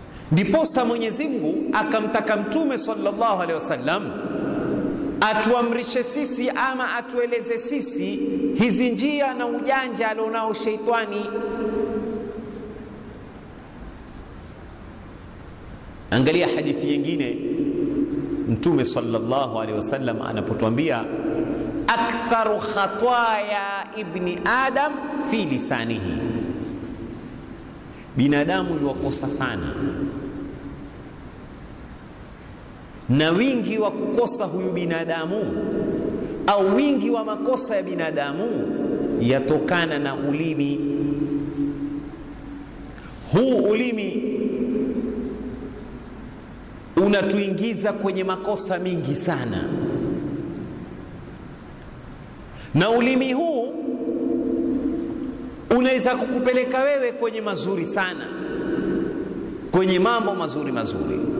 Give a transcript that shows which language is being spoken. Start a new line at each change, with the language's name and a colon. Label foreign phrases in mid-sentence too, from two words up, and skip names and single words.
Swahili: Ndiposa Mwenyezi Mungu akamtaka Mtume
Arabic: صلى الله عليه وسلم
Swahili: atuamrishe sisi ama atueleze sisi hizi njia na ujanja alionao sheitani. Angalia hadithi nyingine, Mtume
Arabic: صلى الله عليه وسلم
Swahili: anapotuambia
Arabic: أكثر خطايا ابن آدم في لسانه,
Swahili: binadamu yuwakosa sana, na wingi wa kukosa huyu binadamu au wingi wa makosa ya binadamu yatokana na ulimi. Huu ulimi unatuingiza kwenye makosa mingi sana, na ulimi huu unaweza kukupeleka wewe kwenye mazuri sana, kwenye mambo mazuri mazuri.